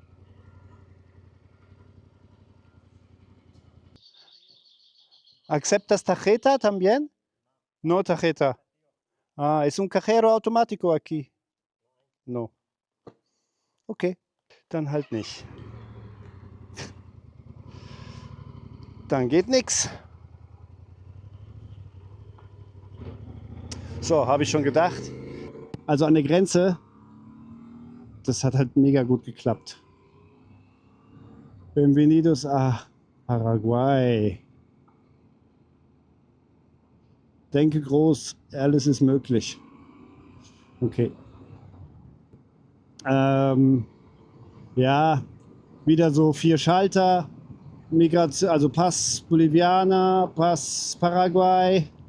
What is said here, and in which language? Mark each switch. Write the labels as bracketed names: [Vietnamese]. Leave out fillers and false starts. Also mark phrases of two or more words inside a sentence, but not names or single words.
[Spanish] ¿Aceptas tarjeta también? No tarjeta. Ah, ¿es un cajero automático aquí? No. [German] Okay, dann halt nicht. Dann geht nix. So, habe ich schon gedacht. Also an der Grenze, das hat halt mega gut geklappt. [Spanish] Bienvenidos a Paraguay. [German] Denke groß, alles ist möglich. Okay. Ja, wieder so 4 Schalter. Migration, also Pass Bolivianer, Pass Paraguay.